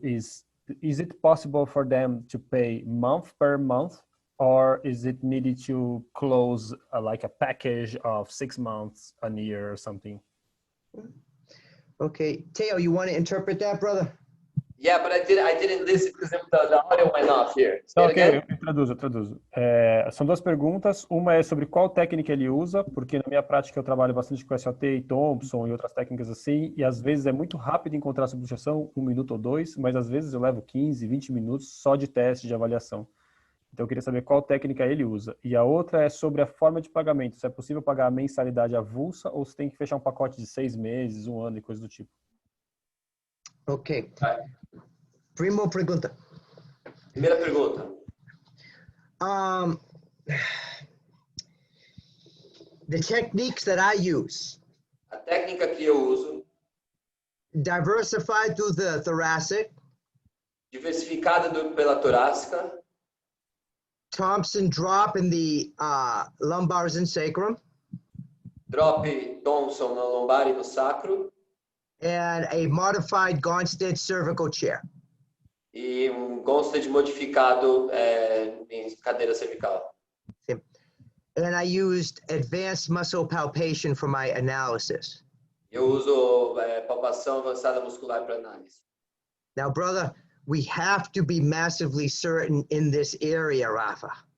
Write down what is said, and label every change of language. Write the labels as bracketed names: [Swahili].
[English] Is it possible for them to pay month per month, or is it needed to close like a package of 6 months, a year or something? Okay, Theo, you want to interpret that, brother? Yeah, but I didn't listen because the audio went off here. [Portuguese] Então, ok, eu traduzo. São duas perguntas. Uma é sobre qual técnica ele usa, porque na minha prática eu trabalho bastante com SOT e Thompson e outras técnicas assim, e às vezes é muito rápido encontrar a subluxação, 1 minuto ou 2, mas às vezes eu levo 15, 20 minutos só de teste, de avaliação. Então eu queria saber qual técnica ele usa. E a outra é sobre a forma de pagamento, se é possível pagar a mensalidade avulsa ou se tem que fechar um pacote de 6 meses, 1 ano e coisa do tipo. Ok. Primeira pergunta. Primeira pergunta. [English] The techniques that I use. [Portuguese] A técnica que eu uso. [English] Diversified through the thoracic. [Portuguese] Diversificada pela torácica. [English] Thompson drop in the lumbars and sacrum. [Portuguese] Drop Thompson no lombar e no sacro. [English] And a modified Gonstead cervical chair. [Portuguese] E Gonstead modificado em cadeira cervical. [English] And I used advanced muscle palpation for my analysis. [Portuguese] Eu uso palpação avançada muscular para análise. [English] Now, brother, we have to be massively certain in this area, Rafa.